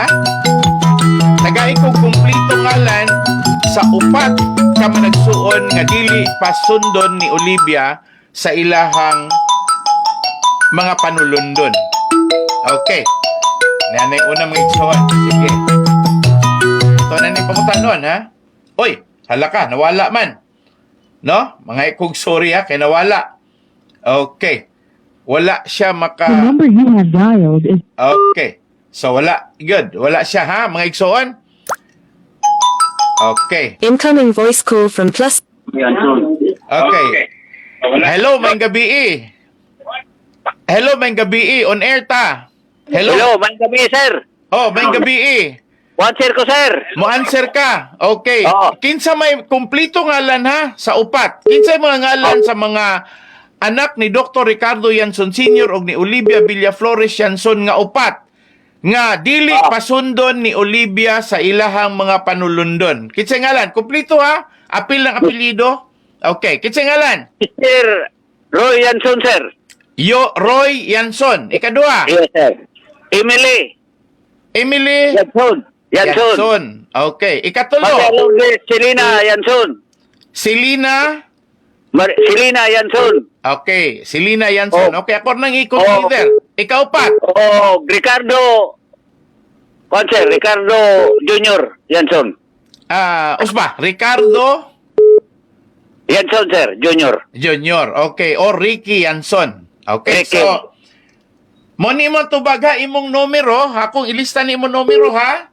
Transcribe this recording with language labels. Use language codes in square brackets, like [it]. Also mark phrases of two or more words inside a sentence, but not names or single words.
[ceb] Tagay kog kumplito ngalan sa upat ka managsuon nga dili pasundon ni Olivia sa ilahang mga panulundon. Okay. Nanay unang mga igsuhan. Sige. Ito na ni pangutanon, ha? Oy, halaka, nawala man. No? Mga ikog sorry, ha? Kaya nawala. Okay. Wala siya [en] The number you have dialed is [ceb] Okay. So, wala. Good. Wala siya, ha? Mga igsuhan? Okay. [en] Incoming voice call from plus. [ceb] Okay. Hello, may gabi Hello, may gabi On air ta. Hello, may gabi, sir. Oh, may gabi Answer ko, sir. Mo answer ka. Okay. Oo. Kinsa may kumplito ngalan ha sa upat. Kinsa mga ngalan sa mga anak ni Dr. Ricardo Yanson Sr. ug ni Olivia Villa Flores Yanson nga upat nga dili pasundon ni Olivia sa ilahang mga panulundon. Kinsa ngalan? Kumplito ha? Apil ng apelyido. Okay. Kinsa ngalan? Sir Roy Yanson, sir. Roy Yanson. Ikaduha. Yes, sir. Emily Yanson. Yanson. Okay. Ikatulo. Mother Lourdes Selena Yanson. Selena. Selena Yanson. Okay. Selena Yanson. Oh. Okay. Ako nang ikot Oh. leader. Ikaw pat. Ricardo Jr. Yanson. Usba. Ricardo Yanson, sir. Jr. Jr. Okay. O Ricky Yanson. Okay. Ricky. So, mo ni mo tubaga imong numero. Akong ilista ni mo numero ha.